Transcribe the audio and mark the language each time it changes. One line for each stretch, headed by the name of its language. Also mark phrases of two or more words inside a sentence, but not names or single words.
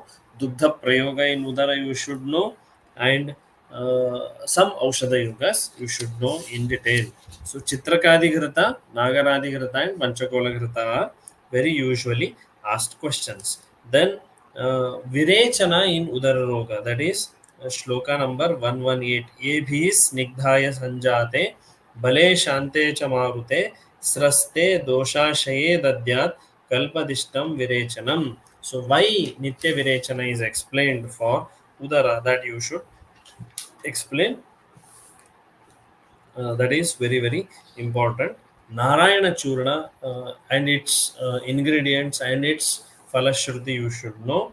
Sanskrit: Dugdha Prayoga
English: in Udara, you should know. And some
Sanskrit: Aushadha Yogas
English: you should know in detail. So Chitrakadigrata, Nagaradigrata and Panchakolaghrata are very usually asked questions. Then Virechana in Udararoga, that is shloka number 118.
Sanskrit: Ebhis Snigdhaya Sanjate Bale Shante Chamarute Sraste Doshashaye Dadyat Kalpadishtam Virechanam.
English: So why
Sanskrit: Nitya Virechana
English: is explained for Udara, that you should explain. That is very important. Narayana Churna and its ingredients and its Falashruti you should know.